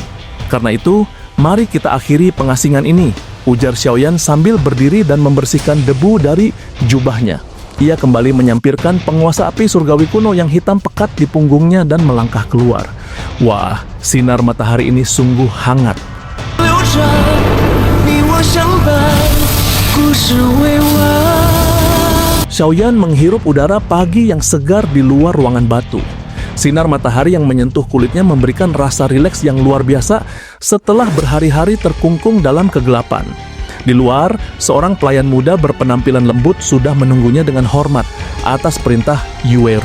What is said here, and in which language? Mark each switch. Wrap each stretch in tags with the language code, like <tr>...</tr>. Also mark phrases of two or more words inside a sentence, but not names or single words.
<id>Karena itu, mari kita akhiri pengasingan ini, ujar Xiaoyan sambil berdiri dan membersihkan debu dari jubahnya. Ia kembali menyampirkan penguasa api surgawi kuno yang hitam pekat di punggungnya dan melangkah keluar. Wah, sinar matahari ini sungguh hangat.</id> <zh>流着你我相伴，孤</zh> <id>Xiaoyan menghirup udara pagi yang segar di luar ruangan batu. Sinar matahari yang menyentuh kulitnya memberikan rasa rileks yang luar biasa setelah berhari-hari terkungkung dalam kegelapan. Di luar, seorang pelayan muda berpenampilan lembut sudah menunggunya dengan hormat atas perintah Yueru.</id>